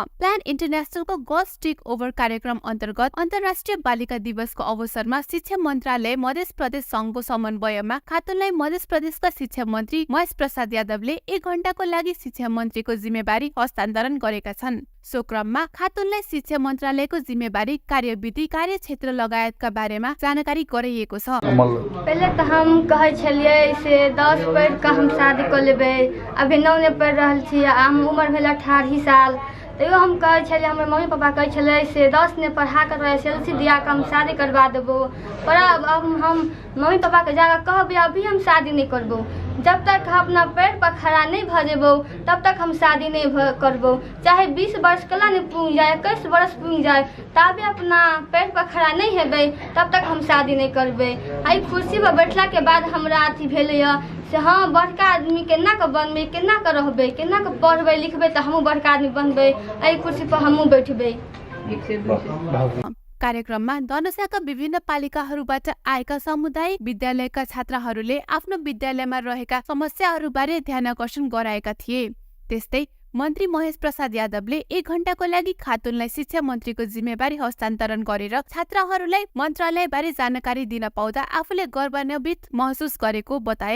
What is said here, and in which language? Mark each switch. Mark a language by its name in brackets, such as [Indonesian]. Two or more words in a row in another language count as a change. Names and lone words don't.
[Nepali] प्लान इन्टरनेशनलको गर्ल्स टेक ओभर कार्यक्रम अन्तर्गत अन्तर्राष्ट्रिय बालिका दिवसको अवसरमा शिक्षा मन्त्रालय मध्य प्रदेश संघको समन्वयमा खातुनलाई मध्य प्रदेशका शिक्षा मन्त्री महेश प्रसाद यादवले 1 घण्टाको लागि शिक्षा मन्त्रीको जिम्मेवारी हस्तान्तरण गरेका छन्। सो क्रममा खातुनलाई शिक्षा मन्त्रालयको जिम्मेवारी, कार्यविधि, कार्यक्षेत्र लगायतका बारेमा जानकारी गराइएको छ। [Maithili] पहिले त हम कहै छलियै से 10 पढ़ के हम शादी कर लेबै, अभी 9 ने पढ़ रहल छी, हम उम्र भेल 18 साल। तैयो हम कहै छलियै, हमर मम्मी पापा कहै छलै से 10 ने पढ़ा कर एसएलसी दिया के हम शादी करवा देबो, पर अब हम मम्मी पापा के जाकर कहबै अभी हम शादी नहीं करबो। जब तक हम अपना पैर पर खड़ा नहीं भ जेबो तब तक हम शादी नहीं करबो। चाहे 20 वर्ष कला नहीं पूग जाए, 21 वर्ष पूग जाए, तभी अपना पैर पर खड़ा नहीं हेबै तब तक हम शादी नहीं करबै। आई कुर्सी पर बैठला के बाद हमरा अथी भेलै से हाँ बड़का आदमी केना के बनबै, केना के रहबै, केना के पढ़बै लिखबै त हमहु बड़का आदमी बनबै, आई कुर्सी पर हमहु बैठबै। [Nepali] कार्यक्रममा धनुषाका विभिन्न पालिकाहरूबाट आएका सामुदायिक विद्यालयका छात्राहरूले आफ्नो विद्यालयमा रहेका समस्याहरूबारे ध्यानकर्षण गराएका थिए। त्यस्तै मन्त्री महेश प्रसाद यादवले 1 घण्टाको लागि खातुनलाई शिक्षा मन्त्रीको जिम्मेवारी हस्तान्तरण गरेर छात्राहरूलाई मन्त्रालयबारे जानकारी दिन पाउँदा आफूले गौरवान्वित महसुस गरेको बताए।